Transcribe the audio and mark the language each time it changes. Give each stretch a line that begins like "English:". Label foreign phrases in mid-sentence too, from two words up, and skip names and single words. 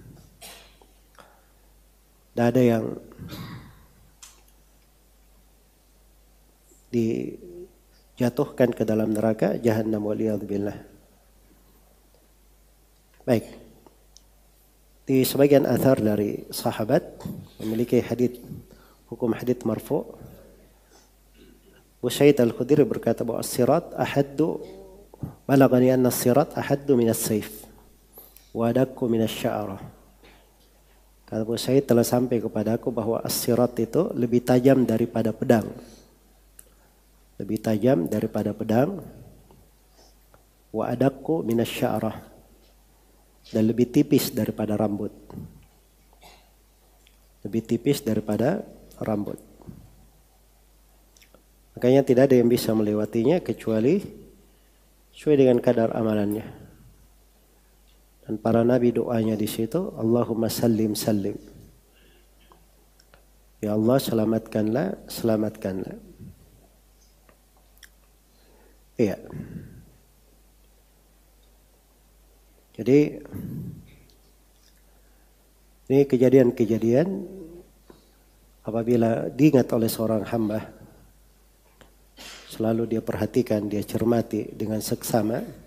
Indonesian: Dan ada yang dijatuhkan ke dalam neraka jahannam, waliyadzubillah. Baik. Di sebagian athar dari sahabat memiliki hadits, hukum hadits marfu'. Abu Sa'id Al-Khudri berkata bahwa
Arabic: الصراط أحد، بلغني أن الصراط أحد من السيف وأدق من الشعرة.
Indonesian: Kata Abu Sa'id, telah sampai kepadaku bahwa as-sirat itu lebih tajam daripada pedang. Lebih tajam daripada pedang.
Arabic: وأدق من الشعرة,
Indonesian: dan lebih tipis daripada rambut. Lebih tipis daripada rambut. Makanya tidak ada yang bisa melewatinya kecuali sesuai dengan kadar amalannya. Dan para nabi doanya di situ,
Arabic: اللهم سلم سلم.
Indonesian: Ya Allah, selamatkanlah, selamatkanlah. Iya. Jadi ini kejadian-kejadian apabila diingat oleh seorang hamba, selalu dia perhatikan, dia cermati dengan seksama,